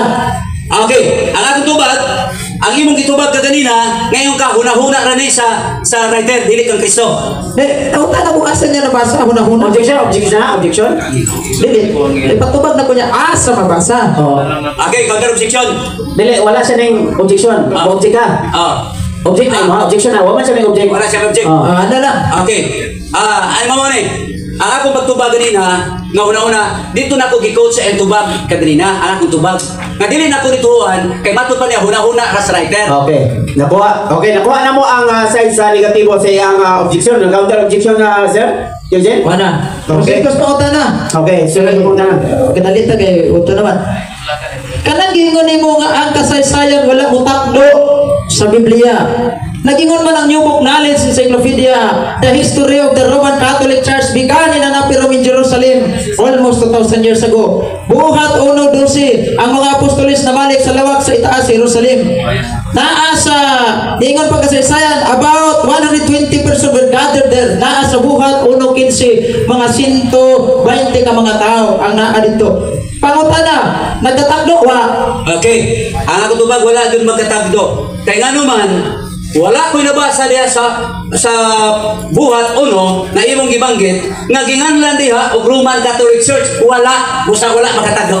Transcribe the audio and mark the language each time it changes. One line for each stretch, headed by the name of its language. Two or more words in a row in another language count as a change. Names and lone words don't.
Cebuano: Okay, ang atong tubag, ang imong gitubag kaganina, ngayon ka huna-huna ra ni sa writer dili kang Kristo. Nauta na kung asa niya nabasa, huna-huna. Objection? Dili, patubag na ko niya, asa mabasa.
English: Okay, counter objection.
Cebuano: Dili, wala siya ng objection. Object ka. Object na mo, objection na. Wala siya ng object. Wala siya object. Ano lang? Okay. Ay mo ni. Ang akong pagtubag ganina, nga una-una, dito na ako gi-coach sa tubag kaganina, ang akong tubag. Nga dili na ako nituan, kay matod pa niya huna-huna ras writer. Okay. Nakuha na mo ang side sa negatibo sa iyang objection. Ang
English: counter objection
Cebuano: na sir? Eugene? Wala. Okay. Kasi pa na. Okay, sunod mo na. Kadalita kay uto naman. Kanang gingon nimo nga ang kasaysayan wala mutakdo sa Biblia. Nagingon man ang
English: New Book Knowledge Encyclopedia, the history of the Roman Catholic Church began in Anapiro in Jerusalem almost 2,000 years ago.
Cebuano: Buhat 1:12, ang mga apostolis na balik sa lawak sa itaas sa Jerusalem. Naa sa ingon pagkasaysayan,
English: about 120 persons were gathered there.
Cebuano: Naa sa buhat 1:15, mga 120 ka mga tao ang naa dito. Pangutana, nagtatagdo wa? Okay. Ang ako tubag wala dun magkatagdo. Kaya nga naman, wala ko'y nabasa diya sa buhat uno na imong gibanggit nga ginganlan diha og Roman Catholic Church wala makatagdo.